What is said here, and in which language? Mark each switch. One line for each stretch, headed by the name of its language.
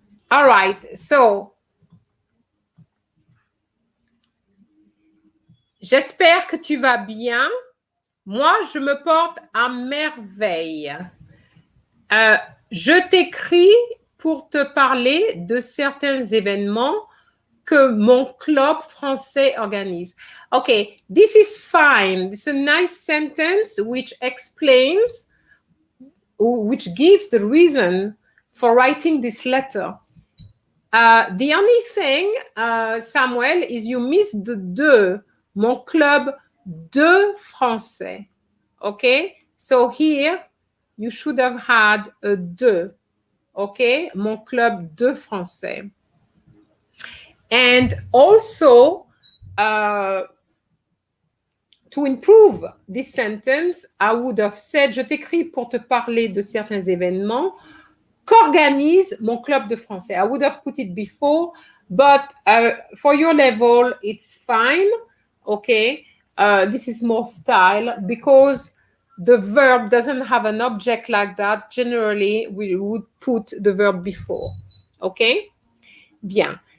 English: All right, so
French: j'espère que tu vas bien. Moi, je me porte à merveille. Je t'écris pour te parler de certains événements que mon club français organise.
English: Okay, this is fine. It's a nice sentence which explains, which gives the reason for writing this letter. The only thing, Samuel, is you missed the de.
French: Mon club de français. Okay?
English: So here, you should have had a
French: de. Okay? Mon club de français.
English: And also, to improve this sentence, I would have said,
French: je t'écris pour te parler de certains événements qu'organise mon club de français.
English: I would have put it before, but for your level, it's fine. Okay, this is more style because the verb doesn't have an object like that. Generally, we would put the verb before. Okay,
French: bien.